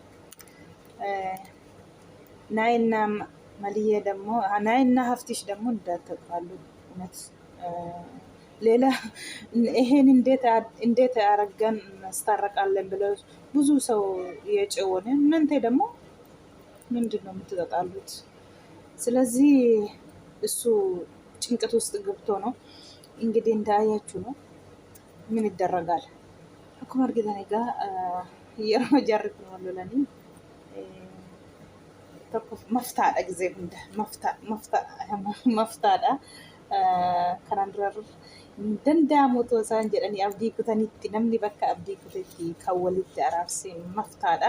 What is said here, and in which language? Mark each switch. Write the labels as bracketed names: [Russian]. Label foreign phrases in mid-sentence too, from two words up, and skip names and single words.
[Amharic] ናይና መልዬ ደግሞ ናይና ሀፍትሽ ደግሞ እንዳትጣሉ እውነት። ሌላ ይሄን እንዴት አረገን እናስታረቃለን ብለው ብዙ ሰው የጨወነ እናንተ ደግሞ ምንድን ነው የምትጣሉት? ስለዚህ እሱ ጭንቀት ውስጥ ገብቶ ነው እንግዲህ እንዳያችሁ ነው። ምን ይደረጋል? [Oromo] akkuma argitan egaa yeroo jarri kun wal lolanii tokko maftaadha gisee hunda maftaadha. Kanaan dura danda'amu otoo isaan jedhanii abdii kutanitti namni bakka abdii kutetti kan walitti araarse maftaadha.